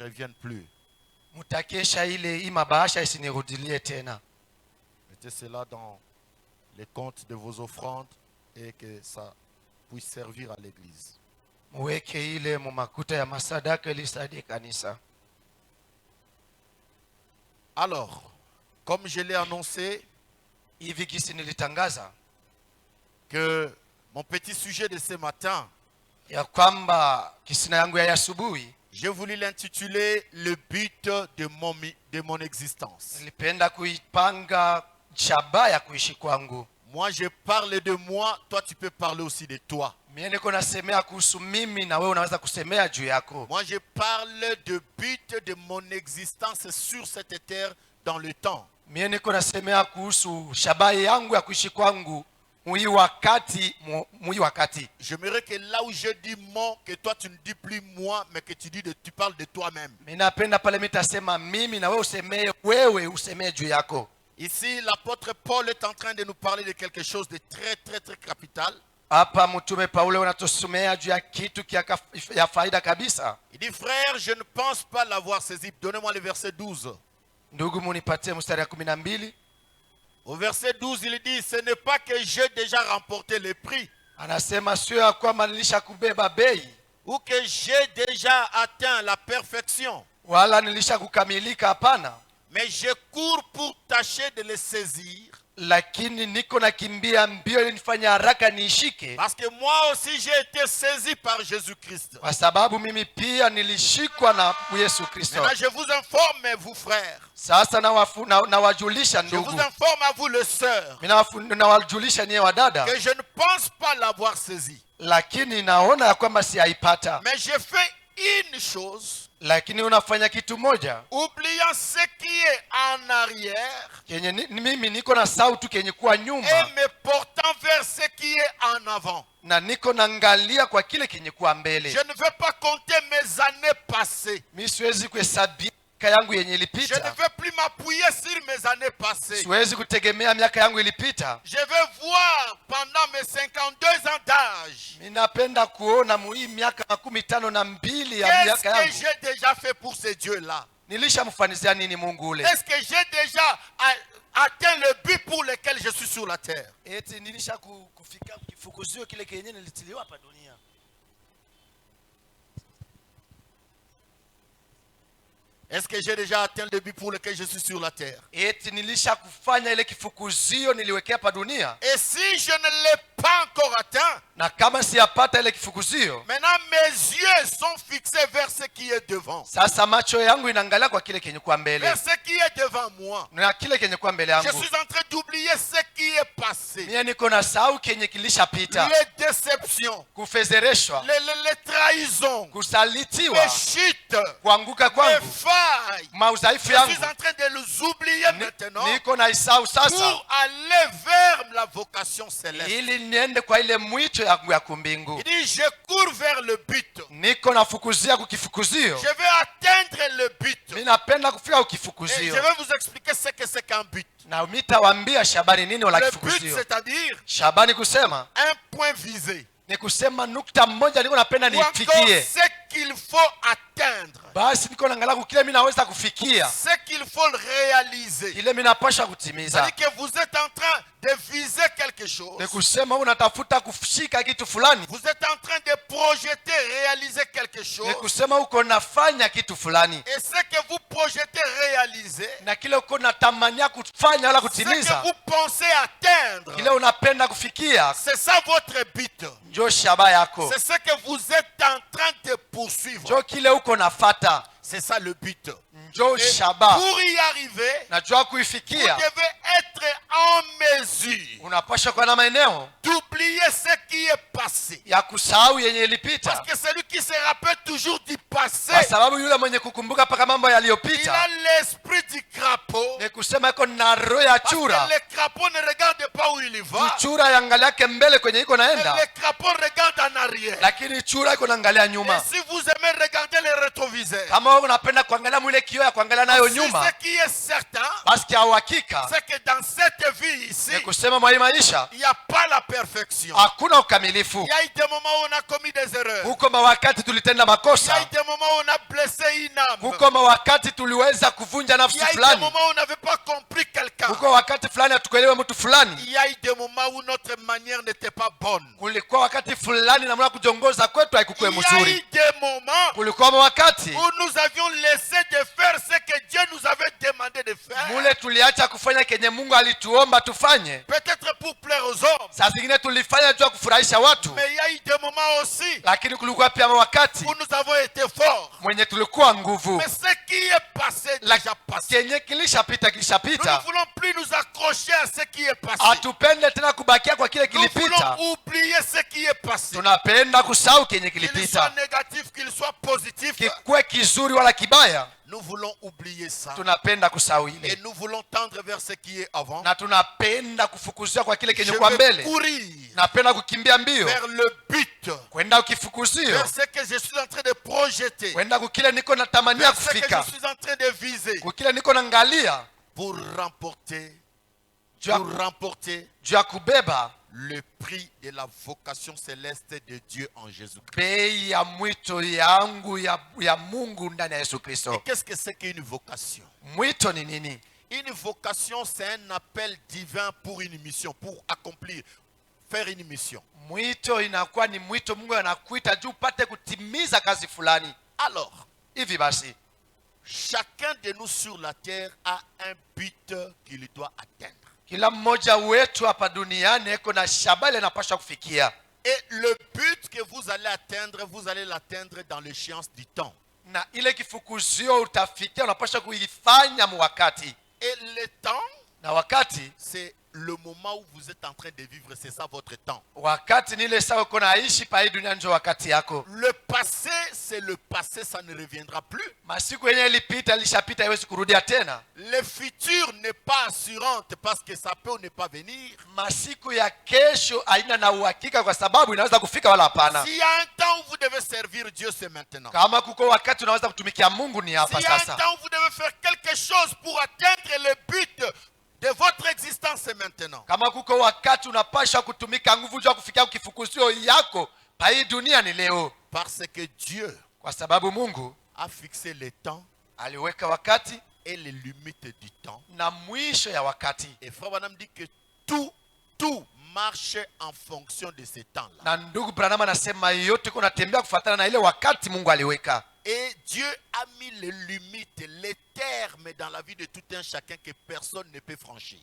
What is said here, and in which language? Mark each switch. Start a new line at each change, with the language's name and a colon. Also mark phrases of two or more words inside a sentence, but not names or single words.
French: revienne plus.
Swahili: Mutakesha ile imabasha isinirudilie tena.
French: Mettez cela dans les comptes de vos offrandes et que ça puisse servir à l'église.
Swahili: Muweke ile mu makuta ya masadaka ili saidie kanisa.
French: Alors, comme je l'ai annoncé,
Swahili: Hivi gisi nilitangaza
French: que mon petit sujet de ce matin,
Swahili: ya kwamba kisina yangu ya asubuhi
French: j'ai voulu l'intituler le but de mon existence.
Swahili: nilipenda kuipanga shabaha ya kuishi kwangu.
French: Moi, je parle de moi, toi tu peux parler aussi de toi.
Swahili: Mimi niko nasemea kuhusu mimi na wewe unaweza kusemea juu yako.
French: Moi, je parle de but de mon existence sur cette terre dans le temps.
Swahili: Mimi niko nasemea kuhusu shabaha yangu ya kuishi kwangu mwi wakati.
French: J'aimerais que là où je dis moi, que toi tu ne dis plus moi, mais que tu parles de toi-même.
Swahili: Mimi napenda pale mitasema mimi na wewe usemee wewe usemee juu yako.
French: Ici, l'apôtre Paul est en train de nous parler de quelque chose de très très très capital.
Swahili: Hapa mtume Paulo anatusomea juu ya kitu ya faida kabisa.
French: Il dit, frère, je ne pense pas l'avoir saisi. Donnez-moi le verset 12.
Swahili: Ndugu munipatie mstari ya 12.
French: Au verset 12, il dit, ce n'est pas que j'ai déjà remporté le prix,
Swahili: Anasema sio ya kwamba nilishakubeba bei
French: ou que j'ai déjà atteint la perfection,
Swahili: wala nilishakukamilika, hapana,
French: mais je cours pour tâcher de le saisir.
Swahili: lakini niko nakimbia mbio ili nifanye haraka niishike,
French: Parce que moi aussi j'ai été saisi par Jésus-Christ.
Swahili: kwa sababu mimi pia nilishikwa na Yesu Kristo.
French: Maintenant je vous informe, vous frères.
Swahili: Sasa nawajulisha
French: Je vous
Swahili: ndugu,
French: informe à vous, le sœur,
Swahili: nawajulisha nyie wadada,
French: que je ne pense pas l'avoir saisi.
Swahili: lakini naona ya kwamba siyaipata.
French: Mais j'ai fait une chose,
Swahili: Lakini unafanya kitu moja
French: oubliant ce qui est en arrière
Swahili: kenye mimi niko na sauti kenye kuwa nyuma,
French: et me portant vers ce qui est en avant.
Swahili: na niko naangalia kwa kile kenye kuwa mbele.
French: Je ne veux pas compter mes années passées.
Swahili: Mimi siwezi kuhesabia miaka yangu yenye
French: Je ne
Swahili: ilipita,
French: veux plus m'appuyer sur mes années passées.
Swahili: siwezi kutegemea miaka yangu ilipita.
French: Je veux voir pendant mes 52 ans d'âge,
Swahili: Mimi napenda kuona hii miaka 52 ya
French: qu'est-ce
Swahili: miaka
French: que
Swahili: yangu
French: j'ai déjà fait pour ce Dieu-là.
Swahili: nilishamfanizia nini Mungu ule.
French: Est-ce que j'ai déjà atteint le but pour lequel je suis sur la terre?
Swahili: Eti nilisha kufika kifukuzio kile kenye nilitiliwa hapa dunia.
French: Est-ce que j'ai déjà atteint le but pour lequel je suis sur la terre?
Swahili: Eti nilisha kufanya ile kifukuzio niliwekea hapa dunia,
French: Et si je ne l'ai pas encore atteint,
Swahili: na kama siyapata ile kifukuzio,
French: maintenant mes yeux sont fixés vers ce qui est devant.
Swahili: sasa macho yangu inaangalia kwa kile kenye kuwa mbele,
French: Vers ce qui est devant moi.
Swahili: na kile kenye kuwa mbele
French: Je
Swahili: yangu.
French: suis en train d'oublier ce qui est passé.
Swahili: Mimi niko na sahau kenye kilishapita,
French: Les déceptions,
Swahili: kufezereshwa,
French: les trahisons,
Swahili: kusalitiwa,
French: les chutes,
Swahili: kuanguka
French: les
Swahili: kwangu,
French: failles.
Swahili: maudhaifu
French: Je
Swahili: yangu,
French: suis en train de les oublier maintenant
Swahili: niko na isahau sasa,
French: pour aller vers la vocation céleste.
Swahili: ili niende kwa ile mwito yangu ya kumbingu.
French: Il dit, je cours vers le but.
Swahili: Niko nafukuzia kukifukuzio,
French: Je vais atteindre le but.
Swahili: mimi napenda kufika
French: Et je
Swahili: ukifukuzio,
French: vais vous expliquer ce que c'est qu'un but.
Swahili: na mitawaambia Shabani nini wala
French: Le but,
Swahili: kifukuzio.
French: c'est-à-dire
Swahili: Shabani kusema
French: un point visé.
Swahili: ni kusema nukta moja niko napenda
French: Ou encore
Swahili: nifikie,
French: ce qu'il faut atteindre.
Swahili: basi niko naangalia kile mimi naweza kufikia,
French: Ce qu'il faut réaliser.
Swahili: kile mimi napasha kutimiza.
French: C'est-à-dire que vous êtes en train de viser quelque chose.
Swahili: Ni kusema unatafuta kushika kitu fulani,
French: Vous êtes en train de projeter, réaliser quelque
Swahili: ni
French: chose.
Swahili: kusema uko nafanya kitu fulani,
French: Et ce que vous projetez réaliser,
Swahili: na kile uko natamania kufanya wala
French: ce que
Swahili: kutimiza,
French: vous pensez atteindre,
Swahili: kile unapenda kufikia,
French: c'est ça votre but.
Swahili: njo shabaha yako,
French: C'est ce que vous êtes en train de poursuivre.
Swahili: njo kile uko nafata,
French: C'est ça le but.
Swahili: njo
French: Et
Swahili: shabaha.
French: pour y arriver,
Swahili: Najua
French: vous
Swahili: kuifikia
French: devez être en mesure
Swahili: unapasha kuwa na maeneo
French: d'oublier ce qui est passé.
Swahili: ya kusahau yenye ilipita,
French: Parce que celui qui se rappelle toujours du passé,
Swahili: kwa sababu yule mwenye kukumbuka mpaka mambo
French: il a
Swahili: yaliyopita,
French: l'esprit du crapaud.
Swahili: ni kusema iko na roho ya
French: Parce
Swahili: chura.
French: que le crapaud ne regarde pas où il va.
Swahili: Chura yangalia yake mbele kwenye iko
French: Mais
Swahili: naenda,
French: le crapaud regarde en arrière.
Swahili: lakini chura iko naangalia
French: Et
Swahili: nyuma.
French: si vous aimez regarder les rétroviseurs, rétroviseur.
Swahili: Kama unapenda kuangalia mwile kioo ya kuangalia nayo
French: Si
Swahili: nyuma,
French: ce qui est certain,
Swahili: basi kia uhakika
French: c'est que dans cette vie ici,
Swahili: ni kusema mwa hii maisha
French: il n'y a pas la perfection.
Swahili: hakuna ukamilifu.
French: Il y a eu des moments où on a commis des erreurs.
Swahili: Huko mawakati tulitenda
French: Il y a
Swahili: makosa,
French: eu des moments où on a blessé une âme.
Swahili: huko mawakati tuliweza kuvunja
French: Il y
Swahili: nafsi
French: a eu des
Swahili: fulani,
French: moments où on n'avait pas compris quelqu'un.
Swahili: huko wakati fulani hatukuelewa mtu fulani,
French: Il y a eu des moments où notre manière n'était pas bonne.
Swahili: kulikuwa wakati fulani namna kujongoza kwetu haikukuwa
French: Il y a eu
Swahili: mzuri,
French: des moments
Swahili: kulikuwa wakati
French: où nous avions laissé de faire ce que Dieu nous avait demandé de faire.
Swahili: mule tuliacha kufanya kenye Mungu alituomba tufanye.
French: Peut-être pour plaire aux hommes.
Swahili: Saa zingine tulifanya juu ya kufurahisha watu,
French: Mais il y a eu des moments aussi
Swahili: lakini kulikuwa pia wakati
French: où nous avons été forts.
Swahili: mwenye tulikuwa nguvu,
French: Mais ce qui est passé, déjà passé.
Swahili: kenye kilishapita
French: Nous
Swahili: kilishapita.
French: ne voulons plus nous accrocher à ce qui est passé.
Swahili: Hatupende tena kubakia kwa kile
French: Nous voulons
Swahili: kilipita,
French: oublier ce qui est passé.
Swahili: tunapenda kusahau kenye
French: Qu'il soit
Swahili: kilipita,
French: négatif, qu'il soit positif.
Swahili: kikuwe kizuri wala kibaya,
French: Nous voulons oublier ça.
Swahili: tunapenda kusahau
French: Et
Swahili: ile,
French: nous voulons tendre vers ce qui est avant.
Swahili: na tunapenda kufukuzia kwa kile
French: Je
Swahili: kenye kwa
French: veux
Swahili: mbele.
French: courir
Swahili: Napenda kukimbia mbio
French: vers le but,
Swahili: kwenda ukifukuzio,
French: vers ce que je suis en train de projeter,
Swahili: kwenda kukile niko natamania
French: vers ce que
Swahili: kufika,
French: je suis en train de viser,
Swahili: kukile niko naangalia
French: pour remporter,
Swahili: juu ya-
French: pour remporter
Swahili: juu ya kubeba
French: le prix de la vocation céleste de Dieu en Jésus-Christ.
Swahili: bei ya mwito yangu ya Mungu ndani ya Yesu
French: Et
Swahili: Kristo.
French: qu'est-ce que c'est qu'une vocation?
Swahili: Mwito ni nini?
French: Une vocation, c'est un appel divin pour une mission, pour accomplir, faire une mission.
Swahili: Mwito inakuwa ni mwito Mungu anakuita juu upate kutimiza kazi fulani.
French: Alors,
Swahili: Hivi basi,
French: chacun de nous sur la terre a un but qu'il doit atteindre.
Swahili: kila mmoja wetu hapa duniani eko na shabali anapaswa kufikia,
French: Et le but que vous allez l'atteindre dans l'échéance du temps.
Swahili: na ile kifukuzio utafikia unapaswa kuifanya mwakati,
French: Et le temps,
Swahili: na wakati
French: c'est le moment où vous êtes en train de vivre, c'est ça votre temps.
Swahili: wakati ni ile saa uko naishi pa hii dunia, ndio wakati yako.
French: Le passé, c'est le passé, ça ne reviendra plus.
Swahili: Masiku yenye ilipita ilishapita, haiwezi kurudia tena.
French: Le futur n'est pas assurante parce que ça peut ne pas venir.
Swahili: Masiku ya kesho haina na uhakika, kwa sababu inaweza kufika wala hapana.
French: S'il y a un temps où vous devez servir Dieu, c'est maintenant.
Swahili: Kama kuko wakati unaweza kutumikia Mungu ni hapa
French: S'il y a un
Swahili: sasa.
French: temps où vous devez faire quelque chose pour atteindre le but de votre existence, c'est maintenant.
Swahili: Kama kuko wakati unapasha kutumika nguvu juu ya kufikia kifukuzio yako pa hii dunia ni leo,
French: Parce que Dieu
Swahili: kwa sababu Mungu
French: a fixé le temps
Swahili: aliweka wakati
French: et les limites du temps.
Swahili: na mwisho ya wakati,
French: Et Frère Branham dit que tout marche en fonction de ce temps-là.
Swahili: na ndugu Branham anasema yote iko natembea kufuatana na ile wakati Mungu aliweka.
French: Et Dieu a mis les limites, les termes dans la vie de tout un chacun que personne ne peut franchir.